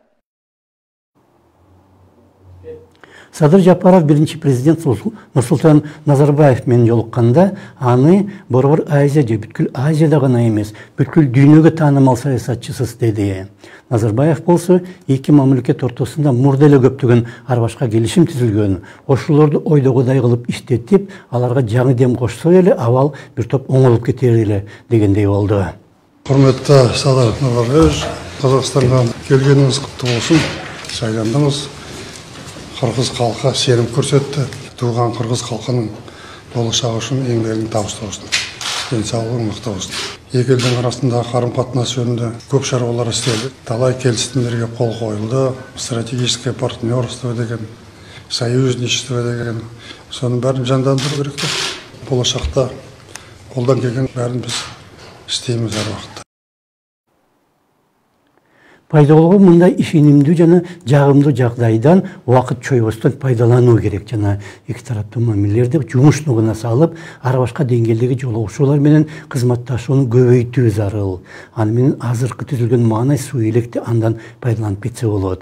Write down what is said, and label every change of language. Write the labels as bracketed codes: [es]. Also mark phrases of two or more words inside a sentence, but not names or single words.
[ky] Садыр Жапаров биринчи президент Нурсултан Назарбаев менен жолукканда аны Борбор Азия же бүткүл Азияда гана эмес, бүткүл дүйнөгө таанымал саясатчысыз деди. Назарбаев болсо эки мамлекет ортосунда мурда эле көптөгөн ар башка келишим түзүлгөн. Ошолорду ойдогудай кылып иштетип, аларга жаңы дем кошсо эле абал бир топ оңолуп кетер эле дегендей болду. [kk] Құрметті Садыр Нұрғалиевич, Қазақстанға келгеніңіз құтты болсын. Сайландыңыз. Қырғыз халқы сенім көрсетті. Туған қырғыз халқының болашағы үшін еңбегін табысты болсын. Денсаулығы мықты болсын. Екі елдің арасындағы қарым-қатынас жөнінде көп шаруалар істелді. Талай келісімдерге қол қойылды. [ru] Стратегическое партнерство [kk] деген, союзничество деген. Соның бәрін жандандыру керек. Болашақта қолдан келген бәрін біз істейміз әр уақытта. [ky] Пайда болгон мындай ишенимдүү жана жагымдуу жагдайдан убакыт чойбостон пайдалануу керек. Жана эки тараптуу мамилелерди жумуштугуна салып, ар башка деңгээлдеги жолугушуулар менен кызматташууну көбөйтүү зарыл. Аны менен азыркы түзүлгөн маанай суу электи андан пайдаланып кетсе болот.